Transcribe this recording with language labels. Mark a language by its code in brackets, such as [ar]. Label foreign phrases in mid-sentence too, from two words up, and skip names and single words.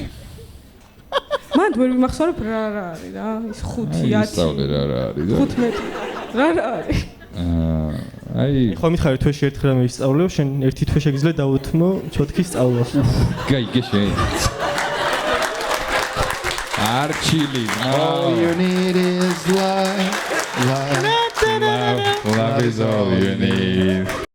[ka] მანდ ვერ ვიმახსოვრებ რა არის რა, ის 5 10. ისწავლე რა არის და 15. რა არის? აი ხო მითხარი თვეში ერთხელ რამე ისწავლეო, შენ ერთი თვე შეგიძლია დავუთმო ჩოტკის სწავლა. გაიგე შენ. არჩილი. [en] All you need is love. Love is all you need.